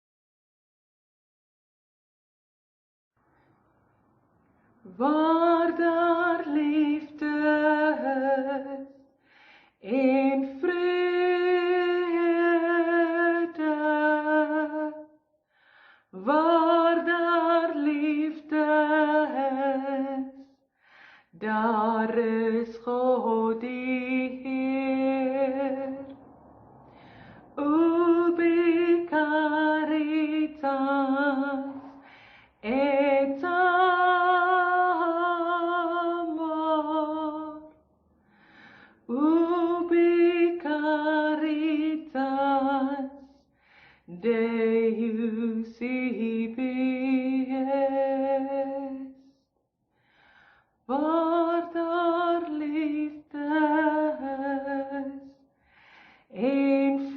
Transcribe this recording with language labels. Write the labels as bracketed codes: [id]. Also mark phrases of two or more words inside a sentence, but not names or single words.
[af] Waar daar liefde is en vrede, waar daar liefde daar is God die Heer. [la] Ubi caritas et amor, ubi caritas Deus ibi est, [af] waar daar liefde is en